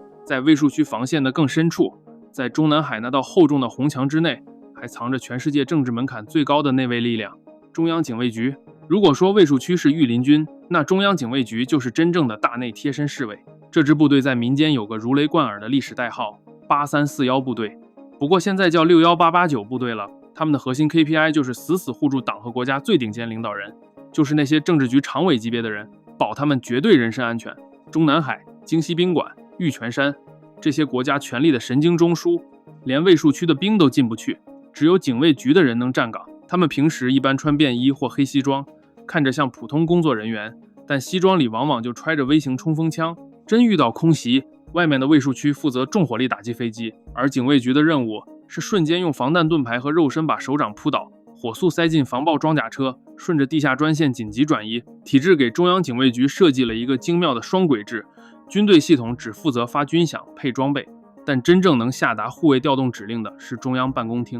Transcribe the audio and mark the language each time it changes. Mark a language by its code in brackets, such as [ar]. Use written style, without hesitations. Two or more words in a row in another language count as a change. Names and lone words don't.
[zh] 在衛戍區防線的更深處，在中南海那道厚重的紅牆之內，還藏着全世界政治門檻最高的那位力量——中央警衛局。如果說衛戍區是御林軍，那中央警衛局就是真正的大內貼身侍衛。這支部隊在民間有個如雷貫耳的歷史代號8341部隊，不過現在叫61889部队了。他們的核心 KPI 就是死死護住黨和國家最頂尖領導人，就是那些政治局常委級別的人，保他们絕对人身安全。中南海、京西宾馆、玉泉山，這些国家权力的神經中枢，連衛戍區的兵都進不去，只有警衛局的人能站崗。他們平時一般穿便衣或黑西裝，看着像普通工作人員，但西裝裡往往就揣着微型冲锋槍。真遇到空袭，外面的衛戍區負責重火力打擊飛機，而警衛局的任務是瞬間用防彈盾牌和肉身把首長撲倒，火速塞進防爆装甲車，順着地下專線緊急轉移。體制給中央警衛局設計了一個精妙的雙軌制，軍隊系統只負責發軍饷配裝備，但真正能下達護衛調動指令的是中央辦公廳。